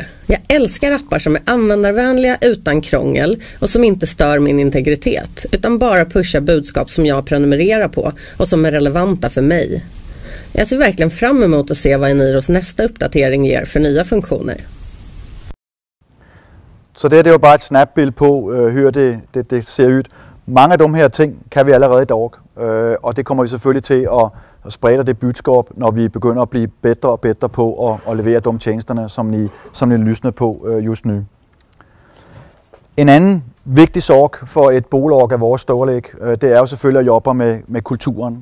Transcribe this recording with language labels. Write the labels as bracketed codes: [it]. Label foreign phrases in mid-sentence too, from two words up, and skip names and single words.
[sv] Jag älskar appar som är användarvänliga utan krångel och som inte stör min integritet, utan bara pushar budskap som jag prenumererar på och som är relevanta för mig. Jag ser verkligen fram emot att se vad Eniros nästa uppdatering ger för nya funktioner. [da] Så det er jo bare et snapbild på, hur det ser ud. Mange af de her ting kan vi allerede i dag, og det kommer vi selvfølgelig til at sprede det budskab, når vi begynder at blive bedre og bedre på at levere de tjenesterne, som I lytter på [sv] just nu. [da] En anden vigtig sorg for et bolag af vores storlæg, det er jo selvfølgelig at jobbe med kulturen.